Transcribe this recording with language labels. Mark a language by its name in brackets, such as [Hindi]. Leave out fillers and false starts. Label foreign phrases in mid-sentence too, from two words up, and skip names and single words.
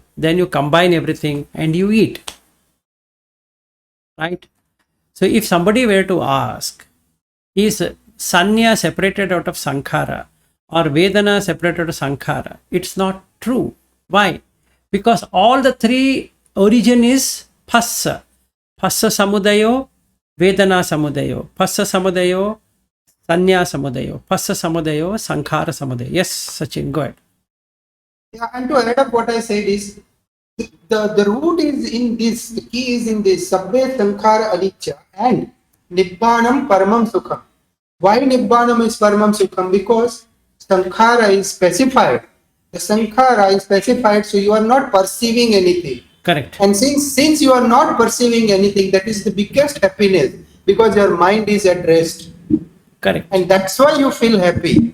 [English] Then you combine everything and you eat, right? So if somebody were to ask, is sanya separated out of sankhara or vedana separated out of sankhara? It's not true. Why? Because all the three origin is phassa. [Pali] Phassa samudayo, vedana samudayo. Phassa samudayo, sanya samudayo. Phassa samudayo, sankhara samudayo. [English] Yes, Sachin, go ahead. Yeah, and to add up what I said is, the root is in this, the key is in this, [Pali] sabbe sankhara anicca and nibbanam paramam sukham. [English] Why nibbanam is [Pali] paramam sukham? [English] Because sankhara is specified. The sankhara is specified, so you are not perceiving anything. Correct. And since you are not perceiving anything, that is the biggest happiness, because your mind is at rest. Correct. And that's why you feel happy.